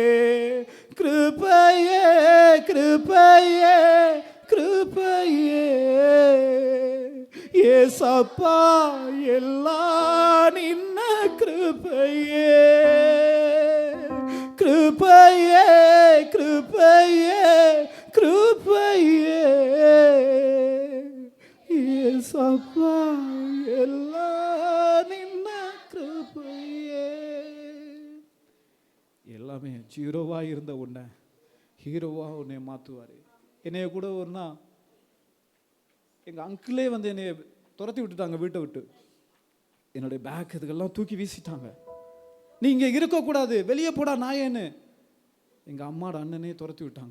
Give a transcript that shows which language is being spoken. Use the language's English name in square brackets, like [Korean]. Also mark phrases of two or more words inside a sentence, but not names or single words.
[Kannada] ಕೃಪೆಯೇ ಕೃಪೆಯೇ ಕೃಪೆಯೇ ಏಸಪ್ಪ ಎಲ್ಲ ನಿನ್ನ ಕೃಪೆಯೇ. ಕೃಪೆಯೇ ಕೃಪೆಯೇ ಕೃಪೆಯೇ ಏಸಪ್ಪ ಎಲ್ಲ ನಿನ್ನ ಕೃಪೆಯೇ. [Tamil] எல்லாமே ஜீரோவாக இருந்த உன்னை ஹீரோவாக உன்னை மாற்றுவார். என்னைய கூட ஒன்றா எங்கள் அங்கிளே வந்து என்னை துரத்தி விட்டுட்டாங்க வீட்டை விட்டு. என்னுடைய பேக் இதுக்கெல்லாம் தூக்கி வீசிட்டாங்க. நீ இங்கே இருக்கக்கூடாது, வெளியே போடா நாயேன்னு எங்கள் அம்மாவோட அண்ணனே துரத்தி விட்டாங்க.